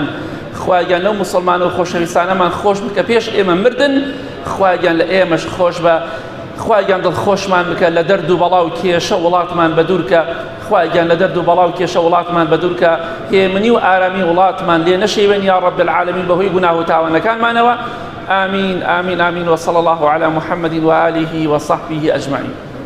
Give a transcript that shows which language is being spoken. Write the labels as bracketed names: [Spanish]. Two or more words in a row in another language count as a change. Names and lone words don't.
[Central Kurdish] خوایان لەو موسڵمانە و خۆشەویستانەمان خۆش بکە پێش ئێمە مردن، خوایان لە ئێمەش خۆش بە، خوایان دڵخۆشمان بکە، لە دەرد و بەڵاو کێشە وڵاتمان بەدوورکە، خوایان لە دەرد و بەڵاو کێشە وڵاتمان بەدوورکە، هێمنی و ئارامی وڵاتمان لێ نەشێوێن [Arabic] یا ڕەب العالەمین [Central Kurdish] بەهۆی گوناه و تاوانەکانمانەوە. [Arabic] آمين آمين آمين، وصلى الله على محمد وآله وصحبه أجمعين.